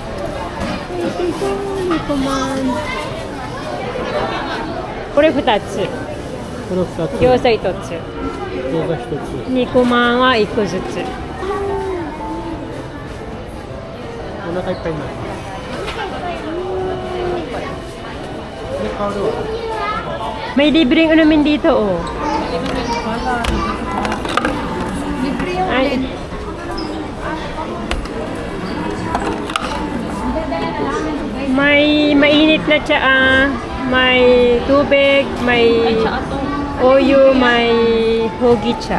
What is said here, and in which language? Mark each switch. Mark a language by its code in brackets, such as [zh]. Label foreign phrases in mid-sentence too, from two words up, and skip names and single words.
[ja] Nikuman. Kore 2つ。この2つ餃子1つ。餃子1つ肉まんは1個ずつ。お腹いっぱいになるで香るわ [tl] May libreng namin dito, oh. Ay. May mainit na tsaa, may tubig, may oyo, may hogicha.